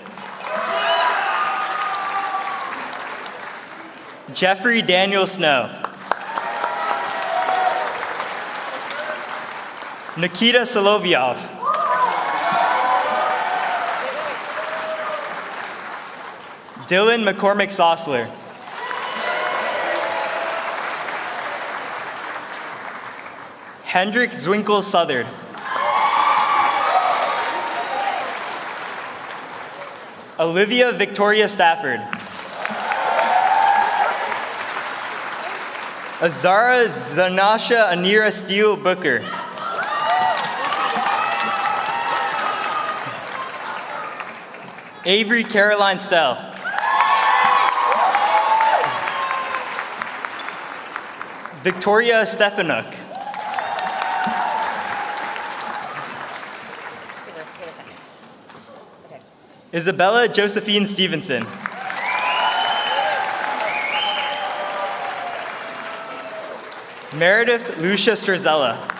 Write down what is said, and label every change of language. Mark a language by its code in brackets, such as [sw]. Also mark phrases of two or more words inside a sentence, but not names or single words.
[en] Jeffrey Daniel Snow. Nikita Solovyov. Dylan McCormick Sossler. Hendrik Zwinkel Southard. Olivia Victoria Stafford. Azara Zanasha Anira Steele Booker. Avery Caroline Stell. Victoria Stefanuk. Give it a second. Okay. Isabella Josephine Stevenson. Meredith Lucia Strazella.